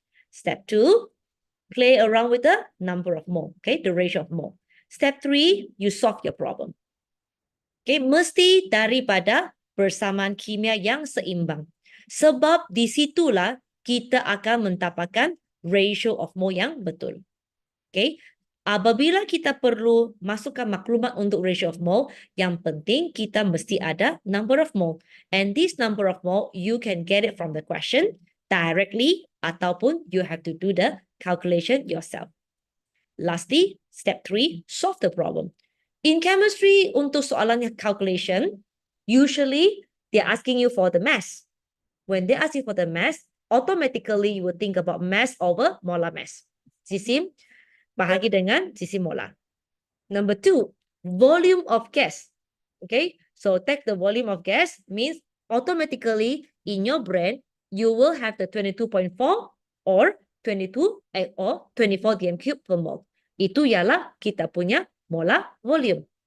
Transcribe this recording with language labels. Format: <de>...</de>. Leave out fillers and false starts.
<en>Step 2, play around with the number of mole, okay, the ratio of mole. Step 3, you solve your problem.</en> <ms>Okay, mesti daripada persamaan kimia yang seimbang. Sebab di situlah kita akan mendapatkan ratio of mole yang betul. Okay, apabila kita perlu masukkan maklumat untuk ratio of mole, yang penting kita mesti ada number of mole.</ms> <en>And this number of mole, you can get it from the question directly ataupun you have to do the calculation yourself. Lastly, step 3, solve the problem. In chemistry,</en> <ms>untuk soalan</ms> <en>calculation, usually they're asking you for the mass. When they ask you for the mass, automatically you will think about mass over molar mass.</en> <ms>Jisim bahagi dengan jisim molar.</ms> <en>Number 2, volume of gas. Okay, so take the volume of gas means automatically in your brain, you will have the 22.4 or 22 or 24 dm cube per mole.</en> <ms>Itu ialah kita punya molar volume.</ms>